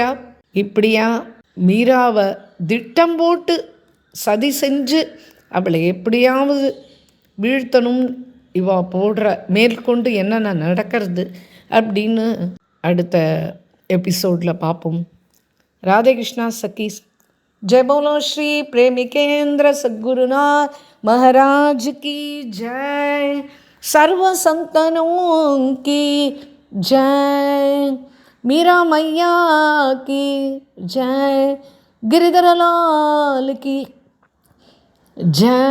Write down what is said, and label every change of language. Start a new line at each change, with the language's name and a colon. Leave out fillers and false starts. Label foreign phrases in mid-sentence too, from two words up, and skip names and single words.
Tamil: இப்படியா மீராவை திட்டம் போட்டு சதி செஞ்சு அவளை எப்படியாவது வீழ்த்தணும் இவா போடுற மேற்கொண்டு என்னென்ன நடக்கிறது அப்படின்னு அடுத்த எபிசோடில் பார்ப்போம். ராதே கிருஷ்ணா சக்கீஸ்.
Hindi: जय बोलो श्री प्रेमिकेंद्र सद्गुरुनाथ महाराज की जय, सर्व संतनों की जय, मीरा मैया की जय, गिरिधर लाल की जय.